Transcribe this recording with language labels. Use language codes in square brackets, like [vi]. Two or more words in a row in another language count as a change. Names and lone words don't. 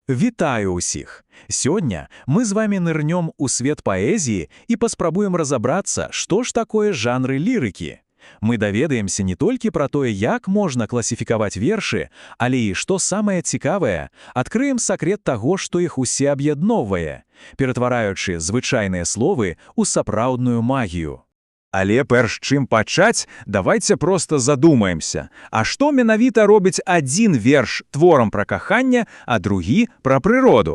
[be] Вітаю усіх! [ru] Сегодня мы с вами нырнем у свет поэзии и поспробуем разобраться, что ж такое жанры лирики. [be] Мы даведаемся не толькі про тое, як можна класіфікаваць вершы, але і, што самае цікавае, адкрыем сакрет таго, што іх усе аб'ядноўвае, ператвараючы звычайныя словы ў сапраўдную магію. Але перш чым пачаць, [ru] давайте просто задумаемся, [be] а што менавіта робіць адзін верш творам пра каханне, а другі пра прыроду?